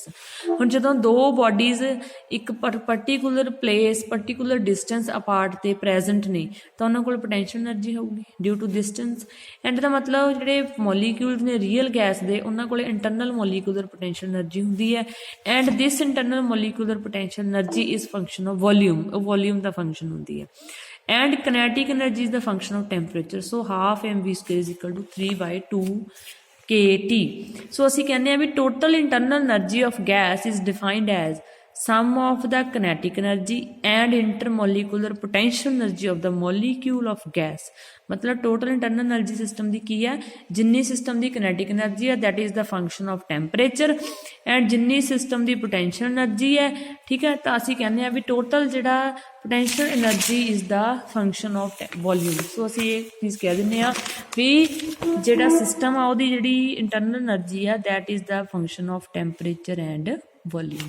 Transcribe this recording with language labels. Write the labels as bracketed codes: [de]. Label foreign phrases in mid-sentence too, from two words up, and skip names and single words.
[pa] ਹੁਣ ਜਦੋਂ ਦੋ ਬੋਡੀਜ਼ ਇੱਕ [en] particular place particular distance apart [pa] ਤੇ ਪ੍ਰੈਜ਼ੈਂਟ ਨੇ ਤਾਂ ਉਹਨਾਂ ਕੋਲ [en] potential energy [pa] ਹੋਊਗੀ [en] due to distance. [pa] ਐਂਡ ਦਾ ਮਤਲਬ ਜਿਹੜੇ ਮੋਲੀਕਿਊਲਸ ਨੇ [en] real gas [pa] ਦੇ ਉਹਨਾਂ ਕੋਲ [en] internal molecular potential energy [pa] ਹੁੰਦੀ ਹੈ। [en] and this internal molecular potential energy is function of volume, [pa] ਉਹ ਵੋਲਿਊਮ ਦਾ ਫੰਕਸ਼ਨ ਹੁੰਦੀ ਹੈ। [en] ਐਂਡ kinetic energy is the function of temperature, so half mv square is equal to 3/2 kT। so [pa] ਅਸੀਂ ਕਹਿੰਦੇ ਆ ਵੀ [en] total internal energy of gas is defined as sum of the kinetic energy and intermolecular potential energy of the molecule of gas। [pa] ਮਤਲਬ [en] total internal energy system [pa] ਦੀ ਕੀ ਹੈ, ਜਿੰਨੀ ਸਿਸਟਮ ਦੀ [en] kinetic energy [pa] ਹੈ [en] that is the function of temperature, [pa] ਐਂਡ ਜਿੰਨੀ ਸਿਸਟਮ ਦੀ [en] potential energy [pa] ਹੈ, ਠੀਕ ਹੈ। ਤਾਂ ਅਸੀਂ ਕਹਿੰਦੇ ਆ ਵੀ ਟੋਟਲ ਜਿਹੜਾ [en] potential energy is the function of volume. [pa] ਸੋ ਅਸੀਂ ਇਹ ਚੀਜ਼ ਕਹਿ ਦਿੰਦੇ ਆ ਵੀ ਜਿਹੜਾ ਸਿਸਟਮ ਆ ਉਹਦੀ ਜਿਹੜੀ [en] internal energy [pa] ਆ [en] that is the function of temperature and volume.